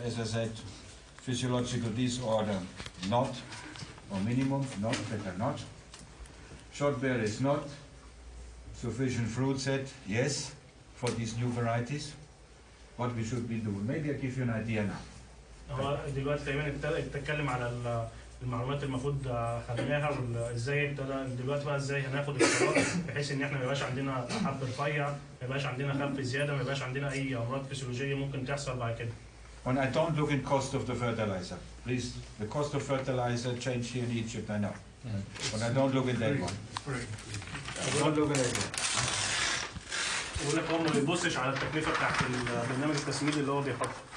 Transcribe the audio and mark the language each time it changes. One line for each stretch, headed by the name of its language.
English: As I said, physiological disorder, not, or minimum, not, better not. Short berries, not. Sufficient fruit set, yes, for these new varieties. What we should be doing? Maybe I'll give you an idea now.
Arabic: هو دلوقتي تقريبا بتتكلم على المعلومات المفروض خدناها وازاي دلوقتي بقى ازاي هناخد القرار بحيث ان احنا ما يبقاش عندنا حب رفيع، ما يبقاش عندنا خلف زياده، ما يبقاش عندنا اي امراض فسيولوجيه ممكن تحصل بعد كده.
English: When I don't look at cost of the fertilizer, please, the cost of fertilizer changed here in Egypt, I know. But I don't look at that one. I don't look at that one.
Arabic: بقول لك هو ما بيبصش على التكلفه بتاعت البرنامج التسميد اللي هو بيحطه.